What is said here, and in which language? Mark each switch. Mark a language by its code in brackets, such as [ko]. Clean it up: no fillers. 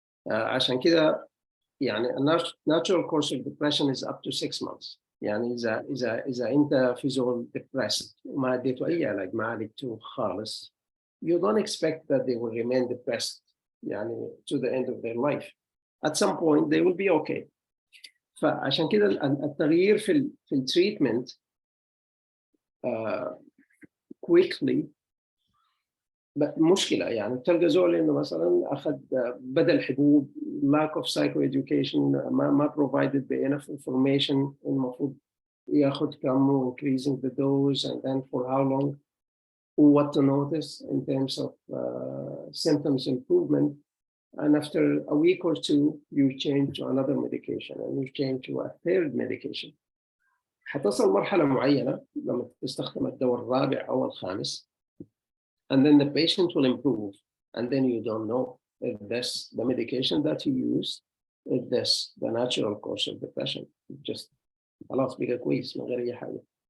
[ar] عشان كده [en] natural course of depression is up to 6 months. [ar] إذا أنت في زول [en] depressed [ar] وما اديته أي علاج, ما عالجته خالص, [en] you don't expect that they will remain depressed to the end of their life. At some point they will be okay. [ar] فعشان كده التغيير في التريتمنت quickly مشكلة. تلقى زول إنه مثلا أخذ بدل حبوب, [en] lack of psychoeducation, [ar] ما [en] provided the enough information, [ar] المفروض ياخذ كم, [en] increasing the dose, and then for how long, what to notice in terms of symptoms improvement. And after a week or two, you change to another medication, and you change to a third medication. [ar] حتصل مرحلة معينة لما تستخدم الدواء الرابع أو الخامس, [en] and then the patient will improve, and then you don't know if this the medication that you use, if this the natural course of depression. [ar] Just خلاص بقى كويس من غير أي حاجة.